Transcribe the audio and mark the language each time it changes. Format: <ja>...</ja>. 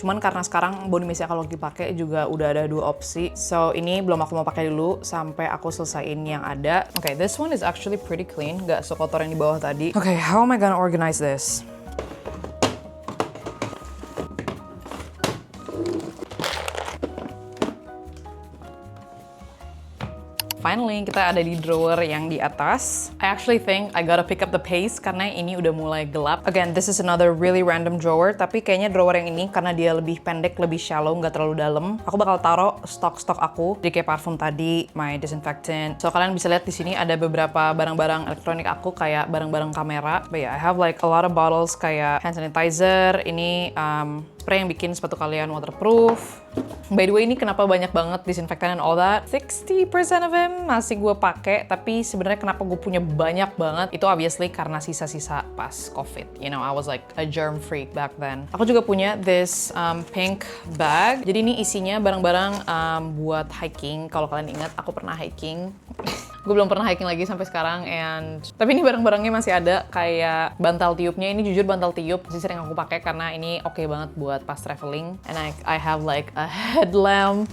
<id>Cuman karena sekarang body mistnya kalau dipakai juga udah ada 2 opsi. So ini belum aku mau pakai dulu sampai aku selesaiin yang ada.</id> <en>Okay, this one is actually pretty clean,</en> <id>gak sekotor yang di bawah tadi.</id> <en>Okay, how am I gonna organize this?</en> <id>Finally, kita ada di drawer yang di atas.</id> <en>I actually think I gotta pick up the pace</en> <id>karena ini udah mulai gelap. Again, this is another really random drawer, tapi kayaknya drawer yang ini karena dia lebih pendek, lebih shallow, nggak terlalu dalam. Aku bakal taruh stok-stok aku, jadi kayak parfum tadi,</id> <en>my disinfectant.</en> <id>So kalian bisa lihat di sini ada beberapa barang-barang elektronik aku kayak barang-barang kamera.</id> <en>But yeah, I have like a lot of bottles</en> <id>kayak hand sanitizer. Ini spray yang bikin sepatu kalian waterproof.</id> <en>By the way,</en> <id>ini kenapa banyak banget disinfektan</id> <en>and all that? 60% of them</en> <id>masih gue pakai, tapi sebenarnya kenapa gue punya banyak banget? Itu obviously karena sisa-sisa pas COVID.</id> <en>You know, I was like a germ freak back then.</en> <id>Aku juga punya</id> <en>this pink bag.</en> <id>Jadi ini isinya barang-barang buat hiking. Kalau kalian ingat, aku pernah hiking. Gue belum pernah hiking lagi sampai sekarang, tapi ini barang-barangnya masih ada, kayak bantal tiupnya. Ini jujur bantal tiup masih sering aku pakai karena ini oke banget buat pas traveling.</id> <en>And I have like a headlamp.</en>